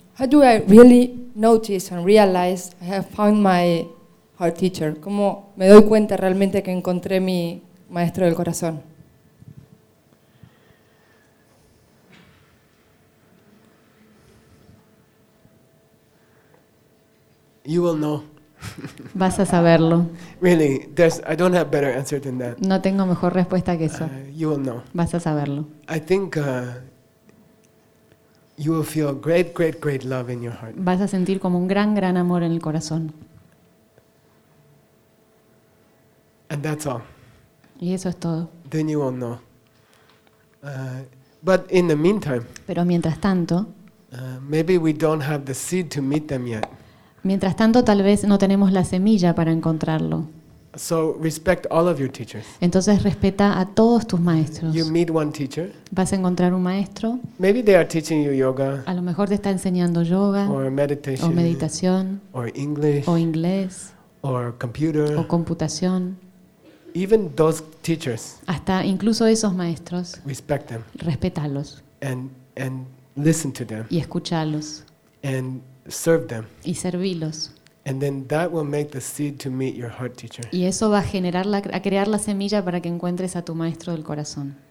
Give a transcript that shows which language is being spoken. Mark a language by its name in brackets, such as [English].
[English] How do I really notice and realize I have found my heart teacher? [Spanish] ¿Cómo me doy cuenta realmente que encontré mi maestro del corazón? [English] You will know. [Spanish] Vas a saberlo. [English] Really, I don't have better answer than that. [Spanish] No tengo mejor respuesta que eso. [English] You will know. [Spanish] Vas a saberlo. [English] I think you will feel great, great, great love in your heart. [Spanish] Vas a sentir como un gran, gran amor en el corazón. [English] And that's all. [Spanish] Y eso es todo. [English] then you won't know. But in the meantime, [Spanish] pero mientras tanto, [English] maybe we don't have the seed to meet them yet. [Spanish] Mientras tanto, tal vez no tenemos la semilla para encontrarlo. [English] So respect all of your teachers. [Spanish] Entonces respeta a todos tus maestros. [English] You meet one teacher. [Spanish] Vas a encontrar un maestro. [English] Maybe they are teaching you yoga. [Spanish] A lo mejor te está enseñando yoga. [English] Or meditation. [Spanish] O meditación. [English] Or English. [Spanish] O inglés. [English] Or computer. [Spanish] O computación. [English] Even those teachers. [Spanish] Hasta incluso esos maestros. [English] Respect them. [Spanish] Respetalos. [English] And listen to them. [Spanish] Y escúchalos. [English] And serve them. [Spanish] Y servilos. [English] And then that will make the seed to meet your heart teacher. [Spanish] Y eso va a generar a crear la semilla para que encuentres a tu maestro del corazón.